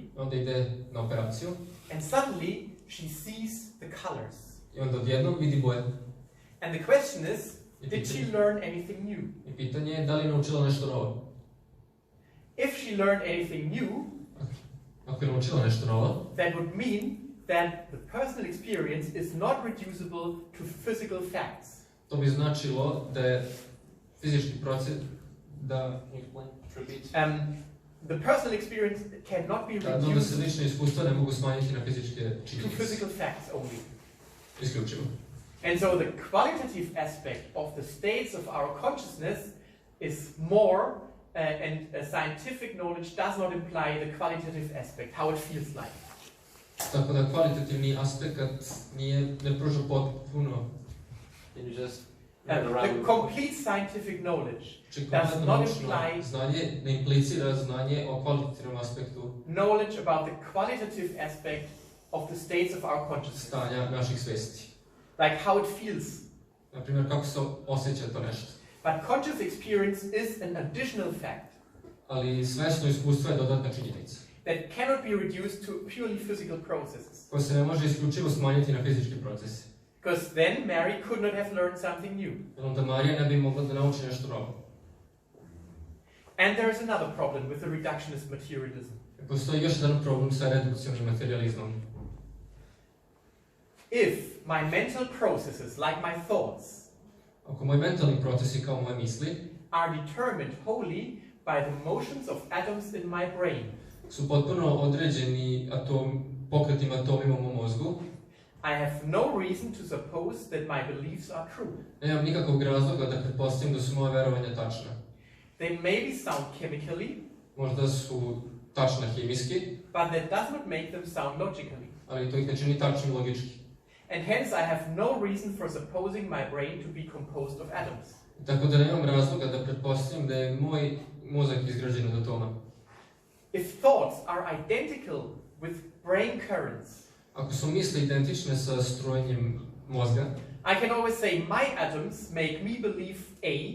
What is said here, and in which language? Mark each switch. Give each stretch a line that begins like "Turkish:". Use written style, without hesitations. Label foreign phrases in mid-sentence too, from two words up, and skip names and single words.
Serbian: Onda ide na operaciju
English: and suddenly she sees the colors.
Serbian: i onda odjednom vidi boje.
English: And the question is, did she learn anything new?
Serbian: I pitanje je da li je naučila nešto novo.
English: If she learned anything new,
Serbian: Ako je naučila nešto novo,
English: that would mean that the personal experience is not reducible to physical facts.
Serbian: to bi značilo da je fizički proces,
English: The personal experience cannot be
Serbian: da se
English: reduced
Serbian: lične iskustva ne mogu smanjiti na fizičke
English: to
Serbian: činjenice.
English: physical facts only.
Serbian: Isključivo.
English: And so the qualitative aspect of the states of our consciousness is more, and scientific knowledge does not imply the qualitative aspect, how it feels like.
Serbian: Tako da kvalitativni aspekt ne pruža potpuno.
English: The complete scientific knowledge
Serbian: Znači,
English: does
Serbian: kompletno
English: not
Serbian: naučno
English: imply
Serbian: znanje ne implicira znanje o kvalitativnom aspektu
English: knowledge about the qualitative aspect of the states of our consciousness,
Serbian: stanja naših svesti.
English: like how it feels.
Serbian: Na primjer, kako se osjeća to nešto.
English: But conscious experience is an additional fact
Serbian: Ali svesno iskustvo je dodatna činjenica,
English: that cannot be reduced to purely physical processes.
Serbian: koja se ne može isključivo smanjiti na fizički procese.
English: Because then Mary could not have learned something new.
Serbian: Jer onda Marija ne bi mogla da nauči nešto novo.
English: And there is another problem with the reductionist materialism.
Serbian: Postoji još jedan problem sa redukcionim materializmom.
English: If my mental processes, like my thoughts,
Serbian: Ako moji mentalni procesi kao moje misli
English: are determined wholly by the motions of atoms in my brain,
Serbian: su potpuno određeni pokretnim atomima u mom mozgu,
English: I have no reason to suppose that my beliefs are true.
Serbian: nemam nikakvog razloga da pretpostavim da su moje verovanja tačna.
English: They may be sound chemically,
Serbian: Možda su tačna hemijski,
English: but that does not make them sound logically.
Serbian: ali to ih ne čini tačnim logički.
English: And hence I have no reason for supposing my brain to be composed of atoms.
Serbian: Tako da nemam razloga da pretpostavim da je moj mozak izgrađen od atoma.
English: If thoughts are identical with brain currents,
Serbian: Ako su misli identične sa strojenjem mozga,
English: I can always say my atoms make me believe A,